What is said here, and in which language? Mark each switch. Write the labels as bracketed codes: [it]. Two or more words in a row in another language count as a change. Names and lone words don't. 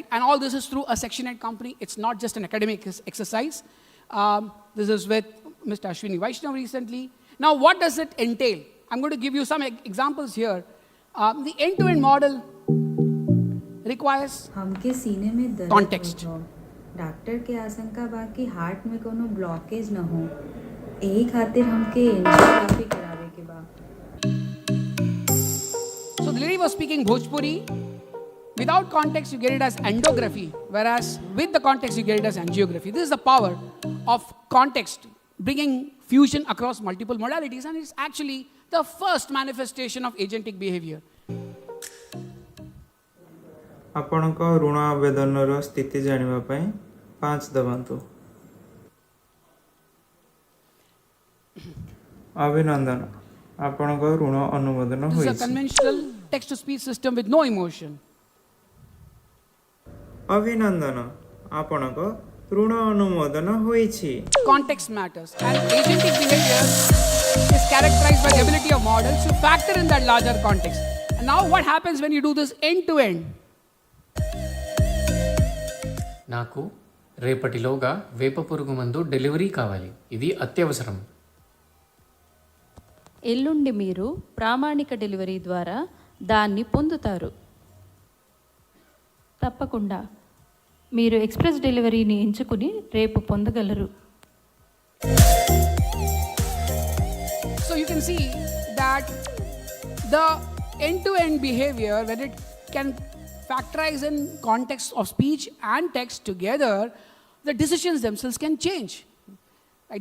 [en] And all this is through a Section 8 company. It's not just an academic exercise. This is with Mr. Ashwini Vaishnav recently. Now, what does it entail? I'm going to give you some examples here. The end-to-end model requires context. [bho] डॉक्टर के आशंका बा कि हार्ट में कोनो ब्लॉकेज न हो, यही खातिर हमके एंजियोग्राफी करावे के बा। [en] So the lady was speaking Bhojpuri. Without context, you get it as endography, whereas with the context, you get it as angiography. This is the power of context, bringing fusion across multiple modalities, and it's actually the first manifestation of agentic behavior. [or] ଆପଣଙ୍କ ଋଣ ଆବେଦନର ସ୍ଥିତି ଜାଣିବା ପାଇଁ 5 ଦବାନ୍ତୁ। ଅଭିନନ୍ଦନ, ଆପଣଙ୍କ ଋଣ ଅନୁମୋଦନ ହୋଇଛି। [en] This is a conventional text-to-speech system with no emotion. [or] ଅଭିନନ୍ଦନ, ଆପଣଙ୍କ ଋଣ ଅନୁମୋଦନ ହୋଇଛି। [en] Context matters, and agentic behavior is characterized by the ability of models to factor in that larger context. And now what happens when you do this end to end? [te] నాకు రేపటిలోగా వేప పురుగు మందు డెలివరీ కావాలి, ఇది అత్యవసరం. ఎల్లుండి మీరు ప్రామాణిక డెలివరీ ద్వారా దాన్ని పొందుతారు. తప్పకుండా మీరు [en] express delivery [te] ఎంచుకుని రేపు పొందగలరు. [en] So you can see that the end-to-end behavior, when it can factorize in context of speech and text together, the decisions themselves can change. Right?